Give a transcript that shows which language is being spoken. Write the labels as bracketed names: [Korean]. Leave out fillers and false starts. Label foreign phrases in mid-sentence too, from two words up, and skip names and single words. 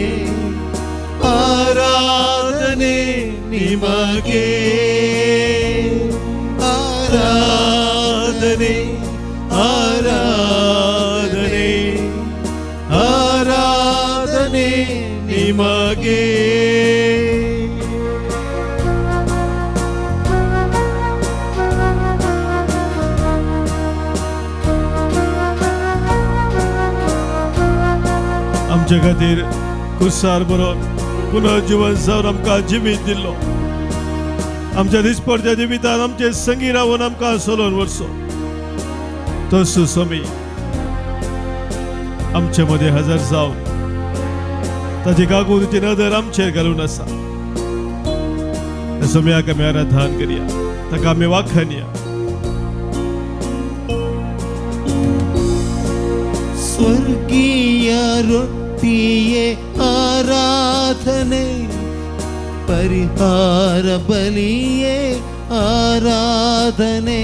[Kannada] ಆರಾಧನೆ ನಿಮಗೆ. ಆರಾಧನೆ ಆರಾಧನೆ ಆರಾಧನೆ ನಿಮಗೆ. [Konkani] आमच्या खातीर कुसार बरोवन पुनर्जीवन जावन आमकां जिवीत दिल्लो. आमच्या दिसपडच्या जिवितान आमचे संगी रावन आमकां सोलोन वर्सो. तसो स्वामी आमचे मदें हजर जावन ताची काकुतीची नदर आमचेर घालून आसा. स्वाम्याक आमी आराधन करया, ताका आमी वाखाणया. [Kannada] ಸ್ವರ್ಗೀಯ ರೊಟ್ಟಿಯೇ ಆರಾಧನೆ, ಪರಿಹಾರ ಬಲಿಯೇ ಆರಾಧನೆ.